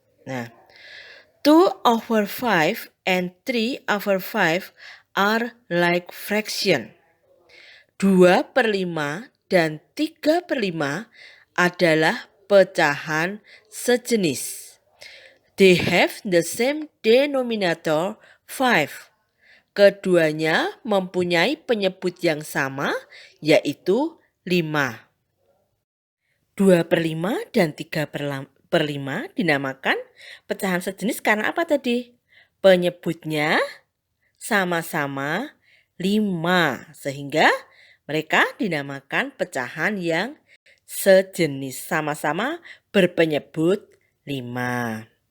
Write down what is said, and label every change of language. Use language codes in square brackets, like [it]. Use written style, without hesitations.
[en] Nah, 2/5 and 3/5 are like fraction. [id] 2/5 dan 3/5 adalah pecahan sejenis. [en] They have the same denominator 5. [id] Keduanya mempunyai penyebut yang sama, yaitu 5. 2/5 dan 3/5 dinamakan pecahan sejenis karena apa tadi? Penyebutnya sama-sama 5, sehingga mereka dinamakan pecahan yang sejenis, sama-sama berpenyebut 5.